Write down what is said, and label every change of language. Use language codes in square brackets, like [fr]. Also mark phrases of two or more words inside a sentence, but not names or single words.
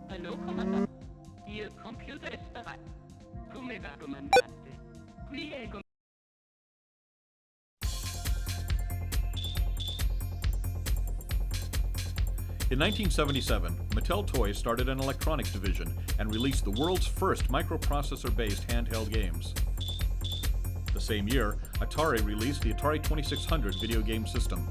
[de] Hallo, Kommandant. Ihr Computer ist bereit. [it] Come va, Comandante? Qui è il [en] In 1977, Mattel Toys started an electronics division and released the world's first microprocessor-based handheld games. The same year, Atari released the Atari 2600 video game system.